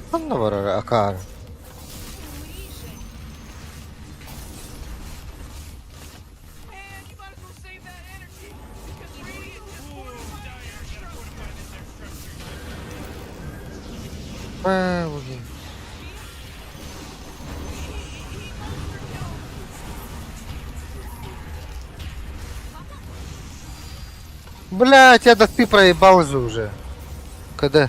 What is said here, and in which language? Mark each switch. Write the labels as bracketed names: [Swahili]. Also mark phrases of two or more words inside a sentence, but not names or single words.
[Russian] Kapan da var akar. Умри же. [English] Man, you might as well save that energy. Because radiant just fortified their structure. [Russian] Блин. Блять, это ты проебал же уже. Когда?